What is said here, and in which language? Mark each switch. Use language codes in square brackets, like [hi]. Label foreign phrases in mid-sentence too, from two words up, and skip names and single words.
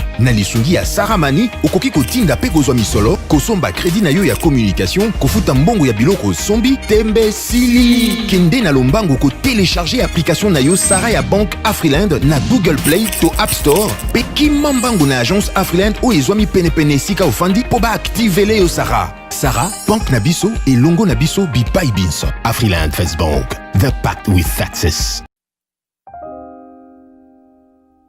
[ln] Na lisungi ya Sarah Money, okoki kotinda pe kozwa misolo, kosomba crédit na yo ya communication, kofuta mbongo ya biloko sombi, tembe sili. Kende na lombango ko télécharger application na yo Sarah ya Bank Afriland na Google Play to App Store pe kimambango na agence Afriland o ezwami pene sika ofandi po ba activer yo Sarah. Sarah, Bank na biso et longo na biso bipai binso. [en] Afriland First Bank, the pact with success.